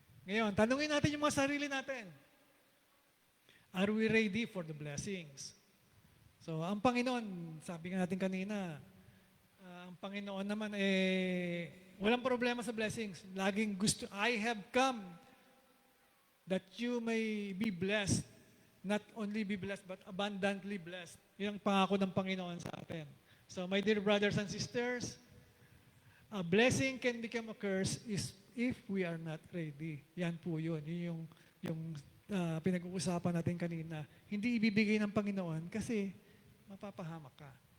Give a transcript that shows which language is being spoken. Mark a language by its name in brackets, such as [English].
[Filipino] Ngayon, tanungin natin yung mga sarili natin. [English] Are we ready for the blessings? [Filipino] So, ang Panginoon, sabi nga natin kanina, ang Panginoon naman, walang problema sa blessings. Laging gusto, [English] I have come that you may be blessed. Not only be blessed, but abundantly blessed. [Filipino] Yan ang pangako ng Panginoon sa atin. [English] So, my dear brothers and sisters, a blessing can become a curse if we are not ready. [Filipino] Yan po yun. Yun yung pinag-uusapan natin kanina. Hindi ibibigay ng Panginoon kasi mapapahamak ka.